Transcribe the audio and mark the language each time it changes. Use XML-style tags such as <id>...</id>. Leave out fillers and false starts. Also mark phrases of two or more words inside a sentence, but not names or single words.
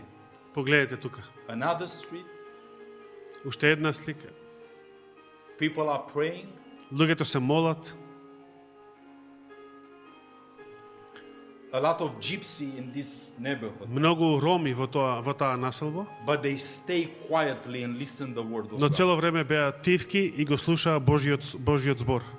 <mk>Погледнете тука.</mk> <en>Another street.</en> <mk>Уште една слика.</mk> <en>People are praying.</en> <mk>Луѓето се молат.</mk> <en>A lot of gypsy in this neighborhood.</en> <mk>Многу роми во таа населба,</mk> <en>But they stay quietly and listen the word of</en> <mk>но</mk> <en>God.</en> <mk>цело време беа тивки и го слушаа Божиот збор.</mk>